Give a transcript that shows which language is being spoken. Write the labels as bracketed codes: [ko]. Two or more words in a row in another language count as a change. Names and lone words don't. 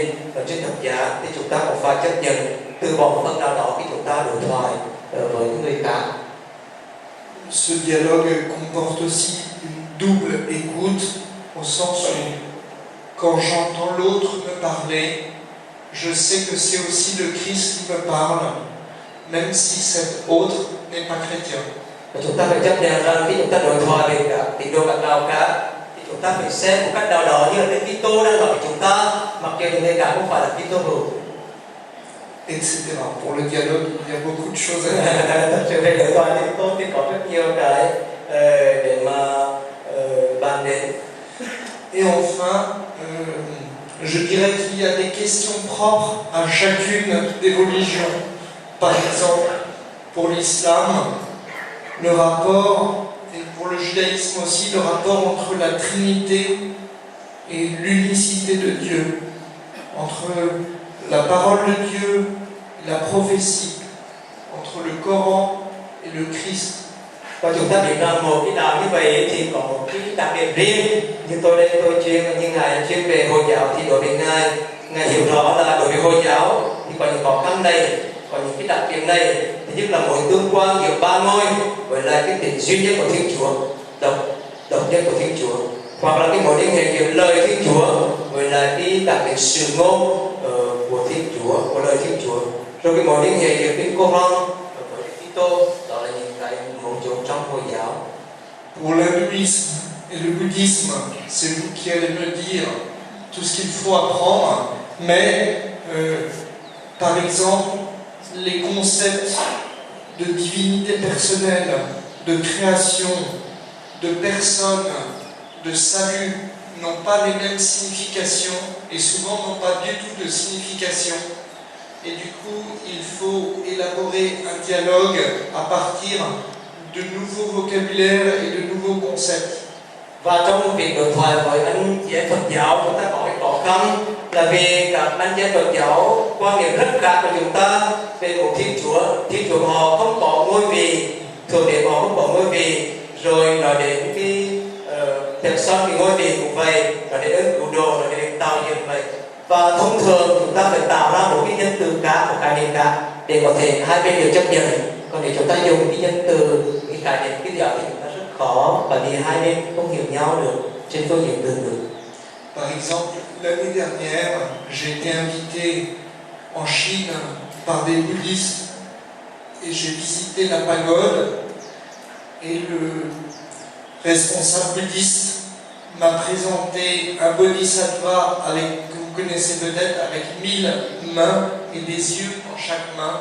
[vi] Ở trên thập giá thì chúng ta cũng phải chấp nhận từ bỏ một phần nào đó khi chúng ta đối thoại với những người khác. [fr] Ce dialogue comporte aussi une double écoute, au sens où quand j'entends l'autre me parler, je sais que c'est aussi le Christ qui me parle, même si cet autre n'est pas chrétien. [vi] Chúng ta phải chấp nhận rằng khi chúng ta đối thoại với các tín đồ các đạo khác thì chúng ta phải xem một cách nào đó như là Đức Kitô đang nói với chúng ta, mặc dù những người khác không phải là Kitô hữu. [fr] Etc. Pour le dialogue, il y a beaucoup de choses à dire. [vi] Thật sự về đối thoại thì tốt thì có rất nhiều cái để mà bàn đến. [fr] Et enfin, je dirais qu'il y a des questions propres à chacune des religions. Par exemple, pour l'islam, le rapport, et pour le judaïsme aussi, le rapport entre la Trinité et l'unicité de Dieu, entre la parole de Dieu et la prophétie, entre le Coran et le Christ. [vi] Và chúng ta biết rằng một cái đạo như vậy thì có một cái đặc điểm riêng. Như tôi đây tôi chuyên, như Ngài chuyên về Hồi giáo thì đối với Ngài hiểu rõ là đối với Hồi giáo thì có những khó khăn này, có những cái đặc điểm này. Thứ nhất là mối tương quan giữa ba ngôi với lại cái tính duy nhất của Thiên Chúa, độc nhất của Thiên Chúa, hoặc là cái mối liên hệ giữa lời Thiên Chúa với lại cái đặc điểm sự ngôn của Thiên Chúa, của lời Thiên Chúa, rồi cái mối liên hệ giữa cái Coran với cái Kitô, đó là những cái mấu chốt trong Hồi giáo. [fr] Pour l'hindouisme et le bouddhisme, c'est vous qui allez me dire tout ce qu'il faut apprendre, mais par exemple, les concepts de divinité personnelle, de création, de personne, de salut n'ont pas les mêmes significations et souvent n'ont pas du tout de signification. Et du coup, il faut élaborer un dialogue à partir de nouveaux vocabulaires et de nouveaux concepts. [vi] Và trong việc đối thoại với anh chị em Phật giáo, chúng ta có cái khó khăn là vì các anh chị em Phật giáo quan niệm rất khác của chúng ta về một Thiên Chúa họ không có ngôi vị, Thượng Đế họ không có ngôi vị, rồi nói đến cái ngôi vị cũng vậy, nói đến ơn cứu độ, nói đến tạo dựng vậy. Và thông thường chúng ta phải tạo ra một cái nhân từ cá, một khái niệm cá để có thể hai bên đều chấp nhận. Còn nếu chúng ta dùng cái nhân từ, cái khái niệm, cái điều thì chúng ta rất khó, bởi vì hai bên không hiểu nhau được trên phương diện từ ngữ. [fr] Par exemple, l'année dernière, j'ai été invité en Chine par des bouddhistes et j'ai visité la pagode et le responsable bouddhiste m'a présenté un bodhisattva que vous connaissez peut-être, avec 1000 mains et des yeux dans chaque main.